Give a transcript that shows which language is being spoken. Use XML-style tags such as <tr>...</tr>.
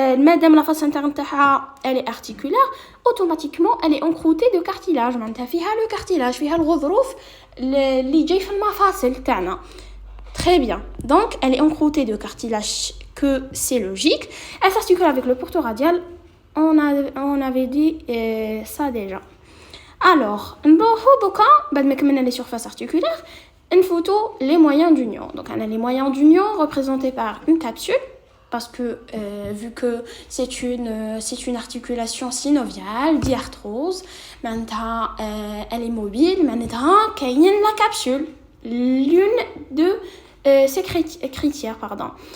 <fr>Madame la face interne elle est articulaire, automatiquement elle est encroûtée de cartilage.</fr> <ar>معناتها فيها le cartilage, فيها الغضروف اللي جاي في المفاصل تاعنا.</ar> <fr>Très bien. Donc elle est encroûtée de cartilage, que c'est logique. Elle s'articule avec le porto radial. On avait dit ça déjà. Alors,</fr> <ar>بعد ما كملنا</ar> <fr>les surfaces articulaires, une photo les moyens d'union. Donc on a les moyens d'union représentés par une capsule. Parce que vu que c'est une articulation synoviale diarthrose, maintenant elle est mobile, maintenant qu'il y a la capsule, l'une de ces critères, pardon.</fr>